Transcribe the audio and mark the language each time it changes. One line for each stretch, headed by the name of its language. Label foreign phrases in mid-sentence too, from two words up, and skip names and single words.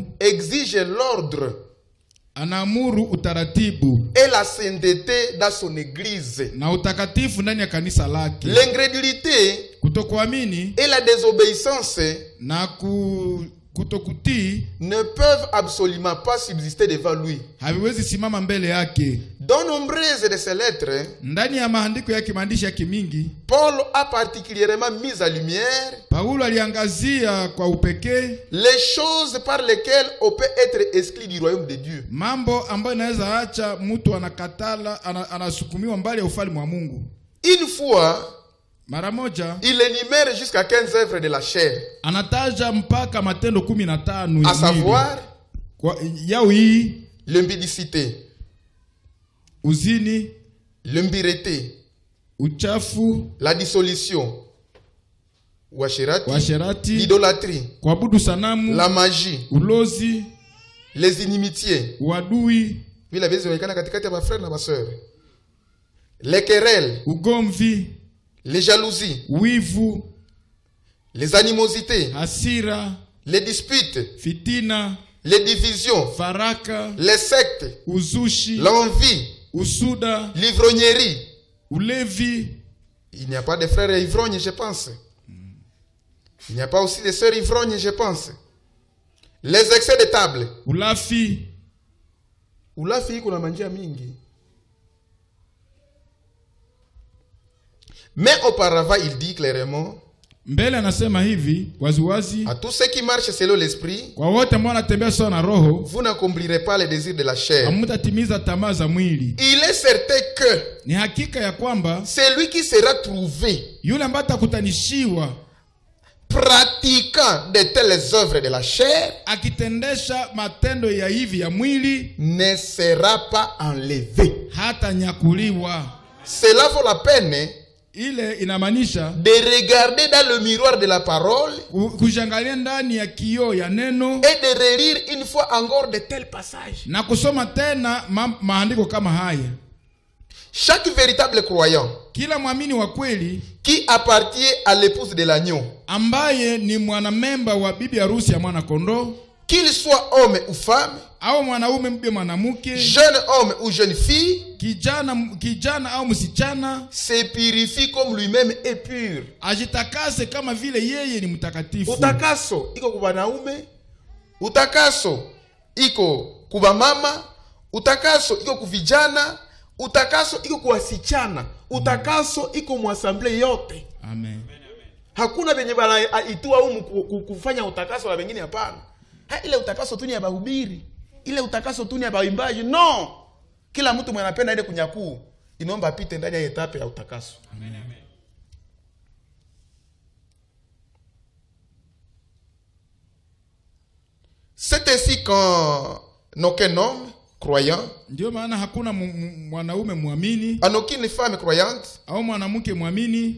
French: exige l'ordre
Swahili: anaamuru utaratibu
French: et la sainteté dans son église.
Swahili: na utakatifu ndani ya kanisa lake.
French: L'incrédulité
Swahili: Kutokuamini
French: et la désobéissance
Swahili: na kutokutii
French: ne peuvent absolument pas subsister devant lui.
Swahili: haviwezi simama mbele yake.
French: Dans nombreuses de ses lettres,
Swahili: Ndani ya maandiko yake, maandishi yake mingi,
French: Paul a particulièrement mis en lumière
Swahili: Paulo aliangazia kwa upekee
French: les choses par lesquelles on peut être exclu du royaume de Dieu.
Swahili: mambo ambayo inaweza acha mtu anakatala anasukumiwa mbali ya ufalme wa Mungu.
French: Une fois,
Swahili: Mara moja
French: il énumère jusqu'à 15 œuvres de la chair,
Swahili: anataja mpaka matendo 15
French: à savoir
Swahili: yao hii:
French: l'impudicité,
Swahili: uzini,
French: l'impureté,
Swahili: uchafu,
French: la dissolution,
Swahili: uasherati,
French: l'idolâtrie,
Swahili: kuabudu sanamu,
French: la magie,
Swahili: ulozi,
French: les inimitiés,
Swahili: uadui, vile vinaonekana katikati ya frères na sœurs,
French: les querelles,
Swahili: ugomvi,
French: les jalousies,
Swahili: wivu,
French: les animosités,
Swahili: hasira,
French: les disputes,
Swahili: fitina,
French: les divisions,
Swahili: faraka,
French: les sectes,
Swahili: uzushi,
French: l'envie,
Swahili: usuda,
French: l'ivrognerie.
Swahili: ulevi.
French: Il n'y a pas de frères ivrognes, je pense. Il n'y a pas aussi de sœurs ivrognes, je pense. Les excès de table.
Swahili: Ulafi. Ulafi kuna manjia mingi.
French: Mais auparavant, il dit clairement,
Swahili: Mbele anasema hivi waziwazi,
French: à tous ceux qui marchent selon l'esprit,
Swahili: kwa wote ambao wanatembea sawa na roho,
French: vous n'accomplirez pas les désirs de la chair.
Swahili: hamutatimiza tamaa za mwili.
French: Il est certain que
Swahili: Ni hakika ya kwamba
French: celui qui sera trouvé
Swahili: yule ambaye atakutanishiwa
French: pratiquant de telles œuvres de la chair
Swahili: akitendesha matendo ya hivi ya mwili
French: ne sera pas enlevé.
Swahili: hata nyakuliwa.
French: Cela vaut la peine
Swahili: Ile inamaanisha
French: de regarder dans le miroir de la parole
Swahili: kujangalia ndani ya kioo ya neno
French: et de relire une fois encore de tels passages.
Swahili: na kusoma tena maandiko kama haya.
French: Chaque véritable croyant
Swahili: Kila mwamini wa kweli
French: qui appartient à l'épouse de l'agneau,
Swahili: ambaye ni mwanamemba wa bibi harusi ya mwana kondoo,
French: qu'il soit homme ou femme,
Swahili: au mwanaume mbe mwanamke,
French: jeune homme ou jeune fille,
Swahili: kijana au msichana,
French: se purifie comme lui-même est pur.
Swahili: ajitakase kama vile yeye ni mtakatifu. Utakaso iko kwa wanaume, utakaso iko kwa mama, utakaso iko kwa vijana, utakaso iko kwa wasichana, utakaso iko mwasamble yote. Amen. Hakuna benye bana itua kufanya utakaso la wengine, hapana. Ile utakaso tu ni ya bahubiri, ile utakaso tu ni ya baimbaji. No, kila mtu mwenye anapenda ile kunyakuu inaomba apite ndani ya etape ya utakaso. Amen.
French: C'est ainsi qu'aucun homme croyant,
Swahili: ndio maana hakuna mwanaume muamini
French: en aucune femme croyante,
Swahili: au mwanamke muamini,